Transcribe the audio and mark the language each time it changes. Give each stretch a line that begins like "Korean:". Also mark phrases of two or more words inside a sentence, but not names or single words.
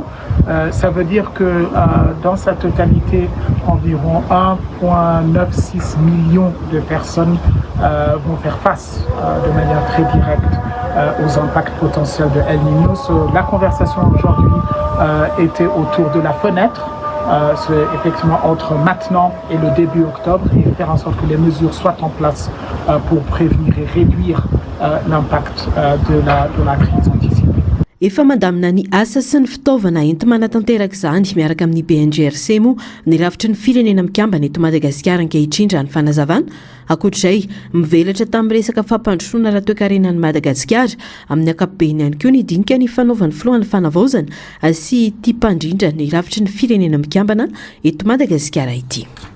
French: Ça veut dire que dans sa totalité, environ 1,96 million de personnes vont faire face de manière très directe aux impacts potentiels de El Niño. La conversation aujourd'hui était autour de la fenêtre. C'est effectivement entre maintenant et le début octobre et faire en sorte que les mesures soient en place pour prévenir et réduire l'impact de la crise anticipée.
Malagasy: Efa mandamina ny asa sy ny fitaovana enti-manatanteraka izany miaraka amin'ny BNGRC moa ny rafitry ny firenena mikambana eto Madagasikara ankehitriny raha ny fanazavana. Ankoatr'izay mivelatra tamin'ny resaka fampandrosoana raha toe-karenan'i Madagasikara amin'ny ankapobeny ihany koa ny dinika ny fanaovan'ny filohan'ny fanavaozana sy tia mpandrindra ny rafitry ny firenena mikambana eto Madagasikara ity.